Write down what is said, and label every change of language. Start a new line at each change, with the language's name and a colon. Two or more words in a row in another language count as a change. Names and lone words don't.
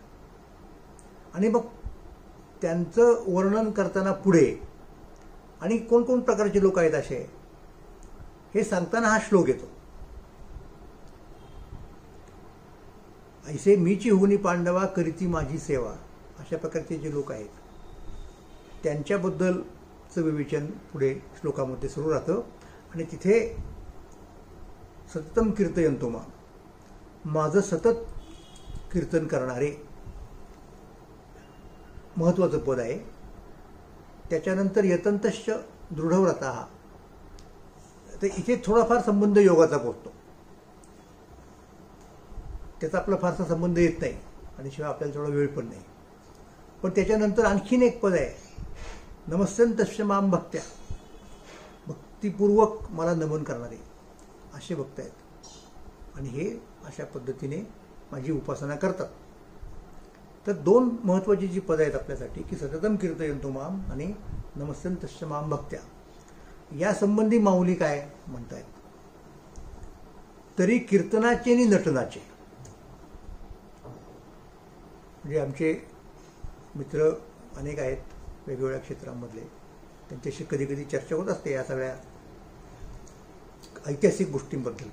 Marathi: आणि मग त्यांचं वर्णन करताना पुढे आणि कोण प्रकारचे लोक आहेत असे हे सांगताना हा श्लोक येतो। ऐसे मीची होनी पांडवा करीती माझी सेवा, अशा प्रकारचे जे लोक आहेत त्यांच्याबद्दलचं विवेचन पुढे श्लोकामध्ये सुरू राहतं आणि तिथे
Sanskrit: सततम कीर्तयन्तो मां,
Marathi: माझं सतत कीर्तन करणारे महत्त्वाचं पद आहे। त्याच्यानंतर
Sanskrit: यतन्तश्च दृढव्रताः,
Marathi: तर इथे थोडाफार संबंध योगाचा पोचतो, त्याचा आपला फारसा संबंध येत नाही आणि शिवाय आपल्याला थोडा वेळ पण नाही। पण त्याच्यानंतर आणखीन एक पद आहे
Sanskrit: नमस्यन्तश्च मां भक्त्या,
Marathi: भक्तिपूर्वक मला नमन करणारे असे भक्त आहेत आणि हे अशा पद्धतीने माझी उपासना करतात। तर 2 महत्त्वाची जी पदं आहेत आपल्यासाठी की
Sanskrit: सततम कीर्तयन्तो मां
Marathi: आणि
Sanskrit: नमस्यन्तश्च मां भक्त्या,
Marathi: या संबंधी माऊली काय म्हणतायत, तरी कीर्तनाचे आणि नटनाचे, म्हणजे आमचे मित्र अनेक आहेत वेगवेगळ्या क्षेत्रांमधले, त्यांच्याशी कधी कधी चर्चा होत असते या सगळ्या ऐतिहासिक गोष्टींबद्दल।